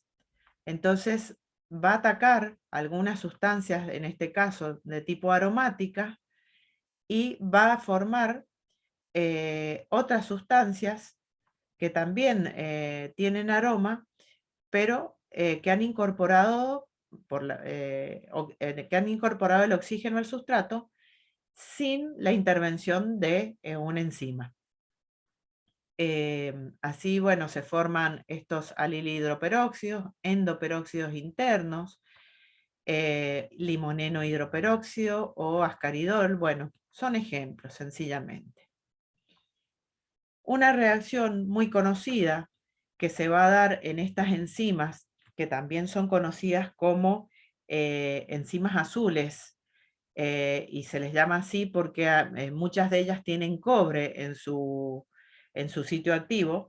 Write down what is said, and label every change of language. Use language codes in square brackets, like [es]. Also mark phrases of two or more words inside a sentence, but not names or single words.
[es] Entonces va a atacar algunas sustancias, en este caso de tipo aromática, y va a formar otras sustancias que también tienen aroma, pero que han incorporado el oxígeno al sustrato sin la intervención de una enzima. Así, bueno, se forman estos alilhidroperóxidos, endoperóxidos internos, limoneno hidroperóxido o ascaridol. Bueno, son ejemplos, sencillamente. Una reacción muy conocida que se va a dar en estas enzimas, que también son conocidas como enzimas azules, y se les llama así porque muchas de ellas tienen cobre en su sitio activo.